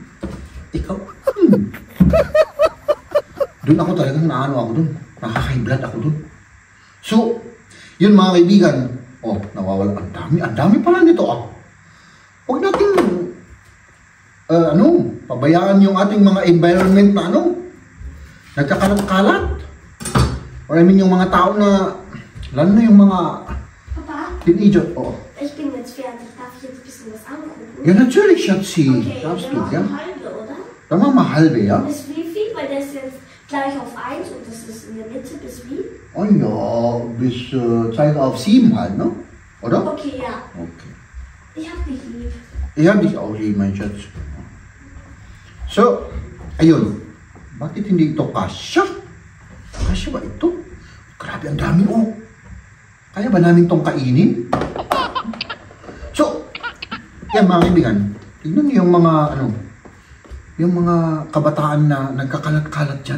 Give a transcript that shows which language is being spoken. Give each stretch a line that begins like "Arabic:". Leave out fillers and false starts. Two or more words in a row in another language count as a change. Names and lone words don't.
Filipino: Ikaw, Doon ako talagang ako dun. Nakaka-
English: high blood
Filipino: ako dun. So, yun mga kaibigan, nawawala, ang dami pala nito, Huwag natin, pabayaan yung ating mga environment na nagkakalat-kalat.
English: Or I mean
Filipino: yung mga tao na, lalo na yung mga teenager.
German: Ich bin jetzt fertig. Darf ich jetzt ein bisschen was angucken? Ja, natürlich, Schatzi. Okay, darfst du, dann ja? noch halbe, oder? Dann machen wir halbe, ja? Bis wie viel? Weil der ist jetzt gleich auf 1 und das ist in der Mitte. Bis wie? Oh ja, bis Zeit auf 7 halt, ne? Oder? Okay, ja. Okay. Ich hab dich lieb. Ich hab dich auch lieb, mein Schatz. So,
Filipino: ayun. Bakit hindi ito kasya? Kasya ba ito? Grabe, ang dami, Kaya ba namin itong kainin? So, Yan mga kaibigan, tignan niyo yung mga ano, yung mga kabataan na nagkakalat-kalat dyan.